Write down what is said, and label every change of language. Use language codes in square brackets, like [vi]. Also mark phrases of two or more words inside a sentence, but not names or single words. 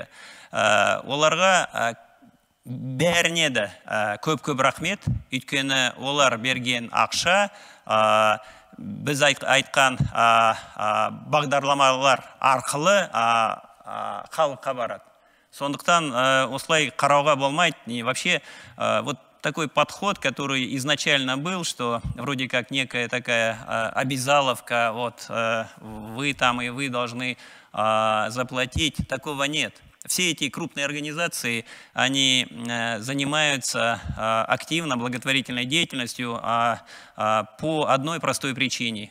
[kk] Оларға бәріне де көп рахмет, өйткені олар берген ақша біз айтқан бағдарламалар арқылы халыққа барады. Сондықтан осылай қарауға болмайды. [ru] И вообще вот такой подход, который изначально был, что вроде как некая такая обязаловка, вот вы там и вы должны заплатить, такого нет. Все эти крупные организации, они занимаются активно благотворительной деятельностью по одной простой причине.